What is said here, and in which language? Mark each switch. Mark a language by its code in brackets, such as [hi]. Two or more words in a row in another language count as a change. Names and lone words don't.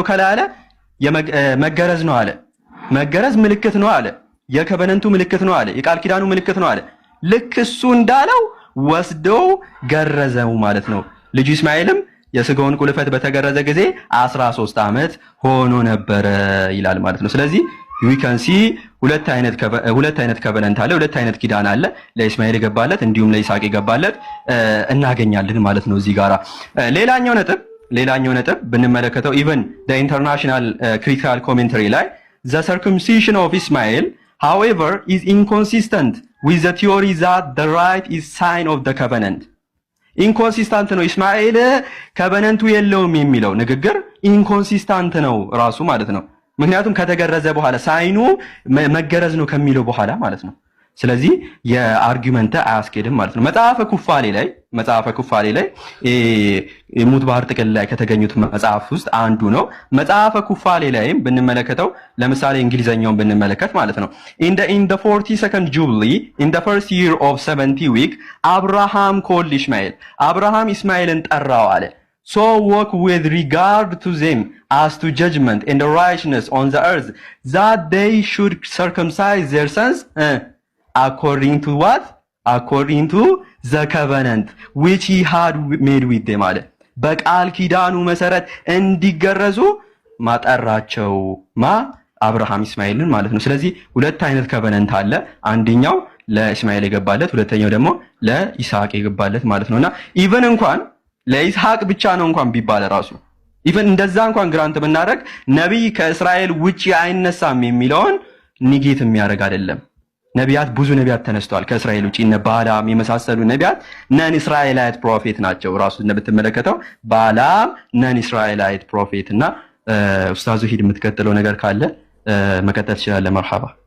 [am] ከላይ አለ መገረዝ ነው አለ። መገረዝ ምልክት ነው አለ። የከቨነንቱ ምልክት ነው አለ። የቃል ኪዳኑ ምልክት ነው አለ። ልክ እሱ እንዳለው ወስደው ገረዘው ማለት ነው። ልጁ ኢስማኤልም የስጋውን ቁልፈት በተገረዘ ጊዜ 13 ዓመት ሆኖ ነበረ ይላል ማለት ነው። ስለዚህ [en] we can see [am] ሁለት አይነት ከቨነንት አለ፣ ሁለት አይነት ኪዳን አለ። ለኢስማኤል የገባለት እንዲሁም ለይስሐቅ የገባለት እናገኛለን ማለት ነው እዚህ ጋራ። ሌላኛው ነጥብ ብንመለከተው [en] even the international critical commentary ላይ the circumcision of Ismail however is inconsistent with the theory that the rite is sign of the covenant. [am] ኢንኮንሲስታንት ነው ኢስማኤል ከቨነንቱ የለውም የሚለው ንግግር ኢንኮንሲስታንት ነው ራሱ ማለት ነው። ምክንያቱም ከተገረዘ በኋላ ሳይኑ መገረዝ ነው ከሚለው በኋላ ማለት ነው። ስለዚህ የአርጊውመንት አያስኬድም ማለት ነው። መጽሐፈ ኩፋሌ ላይ ሙት ባህር ጥቅል ላይ ከተገኙት መጽሐፍ ውስጥ አንዱ ነው። መጽሐፈ ኩፋሌ ላይም ብንመለከተው ለምሳሌ እንግሊዘኛውን ብንመለከት ማለት ነው [en] in the 42nd jubilee in the first year of 70 week Abraham called Ishmael [am] አብርሃም ኢስማኤልን ጠራው አለ [en] so walk with regard to them as to judgment and righteousness on the earth that they should circumcise their sons according to what? According to the covenant which he had made with them [am] አለ። በቃል ኪዳኑ መሰረት እንዲገረዙ ማጠራቸው አብርሃም ኢስማኤልን ማለት ነው። ስለዚህ ሁለት አይነት ከቨነንት አለ። አንደኛው ለኢስማኤል የገባለት፣ ሁለተኛው ደግሞ ለይስሐቅ የገባለት ማለት ነውና ኢቭን እንኳን ለይስሐቅ ብቻ ነው እንኳን ቢባል ራሱ ኢቭን እንደዛ እንኳን ግራንት ብናደርግ ነብይ ከእስራኤል ውጪ አይነሳም የሚለውን ኒጌት የሚያደርግ አይደለም። ነቢያት ብዙ ነቢያት ተነስተዋል ከእስራኤል ውጪ እነ ባላም የመሳሰሉ ነቢያት [en] non-Israelite prophet [am] ናቸው። ራሱ እንደምትመለከተው ባላም [en] non-Israelite prophet [am] እና ኡስታዙ ሂድ የምትቀጥለው ነገር ካለ መቀጠል ትችላለህ። መርሐባ